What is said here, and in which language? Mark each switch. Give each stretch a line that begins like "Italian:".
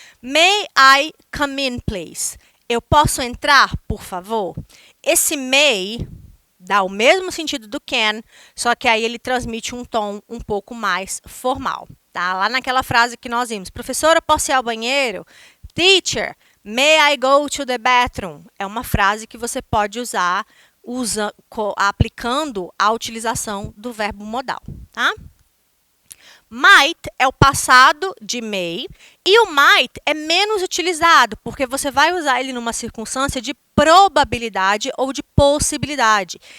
English: May I come in, please?
Portuguese: Eu posso entrar, por favor? Esse may dá o mesmo sentido do can, só que aí ele transmite um tom um pouco mais formal, tá? Lá naquela frase que nós vimos, professora, posso ir ao banheiro?
English: Teacher, may I go to the bathroom?
Portuguese: É uma frase que você pode usar aplicando a utilização do verbo modal, tá? Might é o passado de may e o might é menos utilizado porque você vai usar ele numa circunstância de probabilidade ou de possibilidade.